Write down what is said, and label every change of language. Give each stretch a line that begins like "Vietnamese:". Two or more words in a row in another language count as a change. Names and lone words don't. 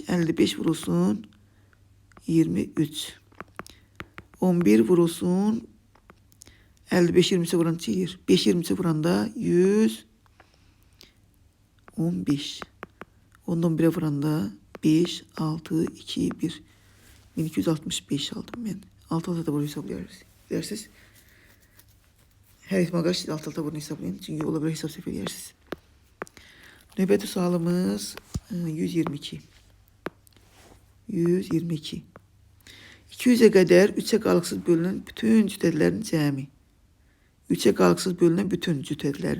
Azerbaijani: 55 vurulsun 23. 11 vurulsun 55 20'se vuran neçə edir? 5 20'se vuranda 115. 10'dan 11'e vuranda 5, 6, 2, 1.
Turkish: 1265 aldım ben. Alt-alta da bunu hesaplayarız. Dersiniz.
Azerbaijani: Her ihtimal qarşı siz alt-alta bunu hesaplayın. Çünkü ola bilər hesap səhv edirsiniz. Növbəti sualımız 122. 122. 200'e qədər 3'e qalıqsız bölünən bütün cütədlərin cəmi. 3'e qalıqsız bölünən bütün cütədlərin.